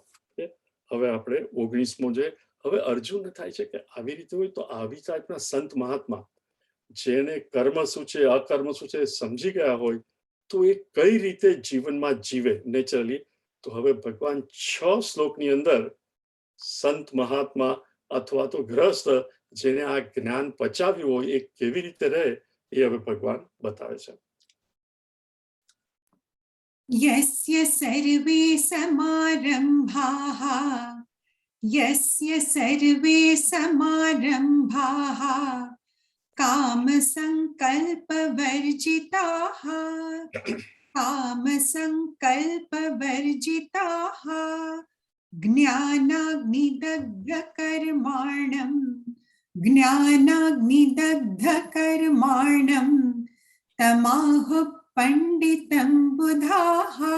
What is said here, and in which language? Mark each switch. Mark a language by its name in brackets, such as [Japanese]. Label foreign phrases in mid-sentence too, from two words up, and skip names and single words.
[Gujarati] હવે આપણે 19મો જે હવે અર્જુનને થાય છે કે આવી રીતે હોય તો આવી ટાઈપના સંત મહાત્મા જેને કર્મ શું છે અકર્મ શું છે સમજી ગયા હોય તો એ કઈ રીતે જીવનમાં જીવે નેચરલી. તો હવે ભગવાન 6 શ્લોકની અંદર સંત મહાત્મા અથવા તો ગ્રસ્ત જેને આ જ્ઞાન પચાવ્યું હોય એ કેવી રીતે રહે એ હવે ભગવાન બતાવે છે. [Sanskrit] यस्य सर्वे समारंभाः यस्य सर्वे समारंभाः कामसङ्कल्पवर्जिताः कामसङ्कल्पवर्जिताः ज्ञानाग्निदग्धकर्माणं तमाहुः पंडितं बुधाः